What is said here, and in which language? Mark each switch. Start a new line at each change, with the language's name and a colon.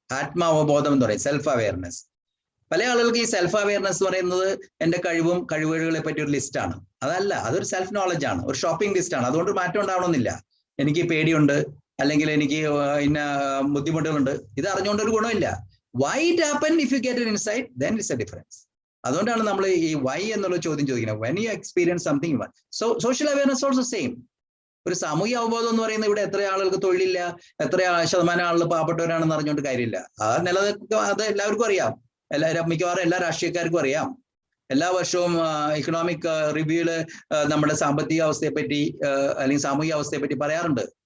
Malayalam: ആത്മാവബോധം എന്ന് പറയും self awareness. പല ആളുകൾക്ക് ഈ സെൽഫ് അവയർനെസ് എന്ന് പറയുന്നത് എൻ്റെ കഴിവുകളെ പറ്റി ഒരു ലിസ്റ്റാണ്. അതല്ല, അതൊരു സെൽഫ് നോളജ് ആണ്, ഒരു ഷോപ്പിംഗ് ലിസ്റ്റ് ആണ്. അതുകൊണ്ട് മാറ്റം ഉണ്ടാവണമെന്നില്ല. എനിക്ക് പേടിയുണ്ട്, അല്ലെങ്കിൽ എനിക്ക് ഇന്ന ബുദ്ധിമുട്ടുകളുണ്ട്, ഇത് അറിഞ്ഞുകൊണ്ടൊരു ഗുണമില്ല.
English: Why it happened, if you get an insight, then it's a difference.
Malayalam: അതുകൊണ്ടാണ് നമ്മൾ ഈ why എന്നുള്ള ചോദ്യം ചോദിക്കുന്നത്.
English: When you experience something, so social awareness also same.
Malayalam: ഒരു സാമൂഹ്യ അവബോധം എന്ന് പറയുന്നത് ഇവിടെ എത്ര ആളുകൾക്ക് തൊഴിലില്ല, എത്ര ശതമാനം ആളുകൾ പാവപ്പെട്ടവരാണെന്ന് അറിഞ്ഞുകൊണ്ട് കാര്യമില്ല. ആ നിലനിൽക്കുക അത് എല്ലാവർക്കും അറിയാം. മിക്കവാറും എല്ലാ രാഷ്ട്രീയക്കാർക്കും അറിയാം. എല്ലാ വർഷവും ഇക്കണോമിക് റിവ്യൂല് നമ്മുടെ സാമ്പത്തിക അവസ്ഥയെ പറ്റി അല്ലെങ്കിൽ സാമൂഹിക അവസ്ഥയെ പറ്റി പറയാറുണ്ട്.